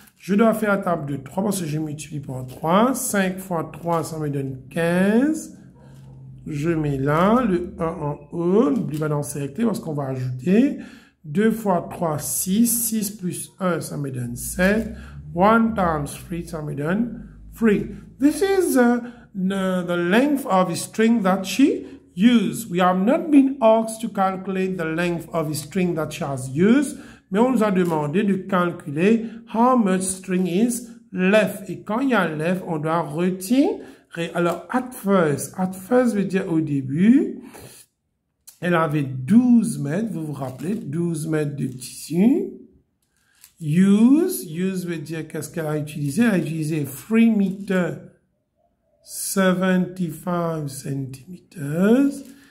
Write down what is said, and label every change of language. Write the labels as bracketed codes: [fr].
[fr] Je dois faire la table de 3 parce que je multiplie par 3. 5 fois 3, ça me donne 15. Je mets là le 1 en haut. N'oublie pas d'encercler parce qu'on va ajouter. 2 fois 3, 6. 6 plus 1, ça me donne 7. [en] 1 times 3, [fr] ça me donne 3. [en] This is the length of a string that she used. We have not been asked to calculate the length of a string that she has used, [fr] mais on nous a demandé de calculer [en] how much string is left. [fr] Et quand il y a left, on doit retirer. Alors, at first veut dire au début, elle avait 12 mètres, vous vous rappelez, 12 mètres de tissu. Use veut dire qu'est-ce qu'elle a utilisé? Elle a utilisé 3 meters 75 centimeters.